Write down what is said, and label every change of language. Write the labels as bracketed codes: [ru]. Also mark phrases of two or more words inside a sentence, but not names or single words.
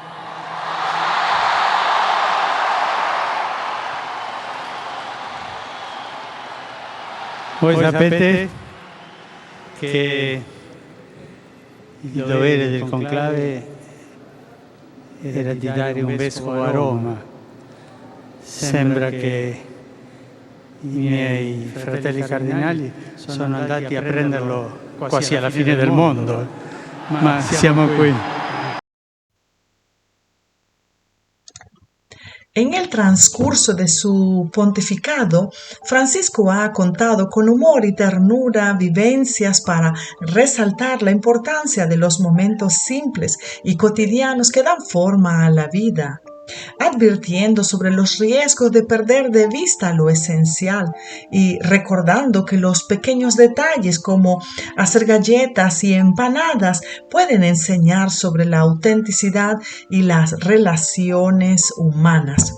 [it] Voi sapete che il dovere del conclave era di dare un vescovo a Roma. Sembra che i miei fratelli cardinali sono andati a prenderlo quasi alla fine del mondo, ma siamo qui. [es] En el transcurso de su pontificado, Francisco ha contado con humor y ternura vivencias para resaltar la importancia de los momentos simples y cotidianos que dan forma a la vida, advirtiendo sobre los riesgos de perder de vista lo esencial y recordando que los pequeños detalles como hacer galletas y empanadas pueden enseñar sobre la autenticidad y las relaciones humanas.